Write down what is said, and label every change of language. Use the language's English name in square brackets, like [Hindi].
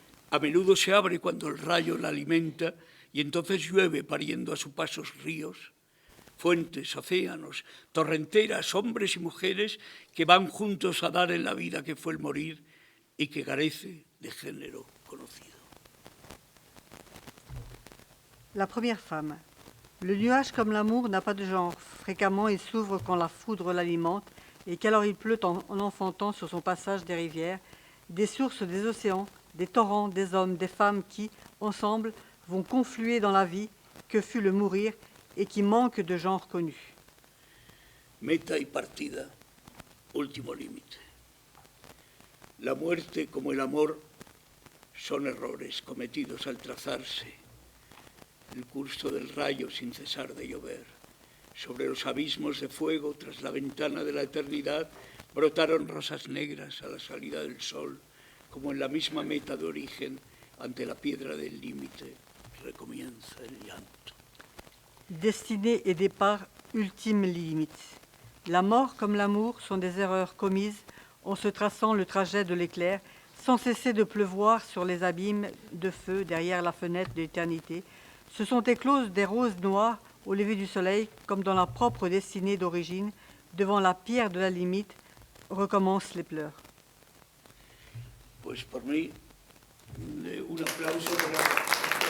[Spanish] A menudo se abre cuando el rayo la alimenta y entonces llueve pariendo a su paso ríos, fuentes, océanos, torrenteras, hombres y mujeres que van juntos a dar en la vida que fue el morir y que carece de género conocido. [French] La première femme. Le nuage comme l'amour n'a pas de genre. Fréquemment, il s'ouvre quand la foudre l'alimente et qu'alors il pleut en enfantant sur son passage des rivières, des sources des océans, des torrents, des hommes, des femmes qui, ensemble, vont confluer dans la vie que fut le mourir et qui manque de genre connu. [Spanish] Meta y partida, último límite. La muerte como el amor son errores cometidos al trazarse el curso del rayo sin cesar de llover. Sobre los abismos de fuego, tras la ventana de la eternidad, brotaron rosas negras a la salida del sol, como en la misma meta de origen, ante la piedra del límite, recomienza el llanto. [French] Destinée et départ, ultime limite. La mort comme l'amour sont des erreurs commises en se traçant le trajet de l'éclair, sans cesser de pleuvoir sur les abîmes de feu derrière la fenêtre de l'éternité. Se sont écloses des roses noires au lever du soleil, comme dans la propre destinée d'origine. Devant la pierre de la limite, recommencent les pleurs. [Spanish] Pues por mí, un aplauso para